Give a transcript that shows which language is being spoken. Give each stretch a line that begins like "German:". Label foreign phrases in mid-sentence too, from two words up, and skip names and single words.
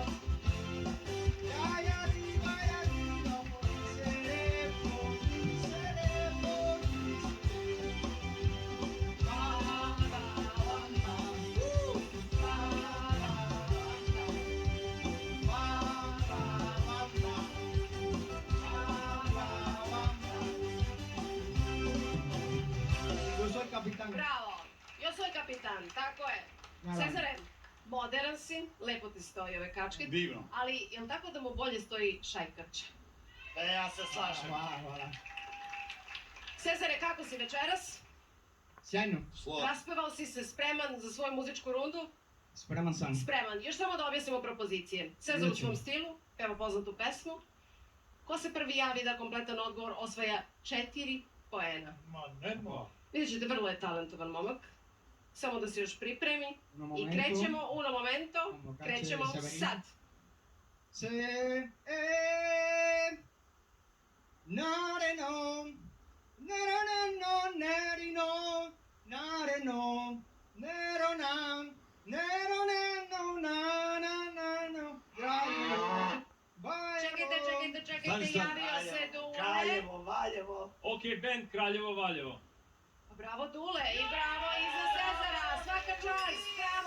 Spanish: Ay, arriba y arriba, por mi cerebro, bamba, bamba, bamba, Yo soy capitán.
Serbian: Bravo!
Spanish: Yo soy kapitan,
Serbian: tako je. Naravno. Cezare, modern si, lepo ti stoji ove kačke. Divno. Ali, je li tako da mu bolje stoji šajkača? Pa ja se slažem. Hvala, hvala. Cezare, kako si večeras? Sjajno, Slod. Raspevao si se, spreman za svoju muzičku rundu? spreman sam. Spreman. Još samo da objasnimo propozicije. Cezar u Nećemo. svom stilu, peva poznatu pesmu. Ko se prvi javi da kompletan odgovor osvaja 4 poena. Ma nema. Vidjet ćete, vrlo je talentovan momak. Samo da se još pripremi.
Italian: Uno
Serbian: I
Italian: momento.
Serbian: krećemo,
Italian: uno momento, Como cache
Serbian: krećemo Severino. sad. Se, nare no, nero no, neri no, nare no, nero nam, nero ne no, na no. Čekajte, javio se Dule. Kraljevo, Valjevo. Ok, band Kraljevo Valjevo. Bravo Dule i bravo i za Cezara, svaka čast, bravo!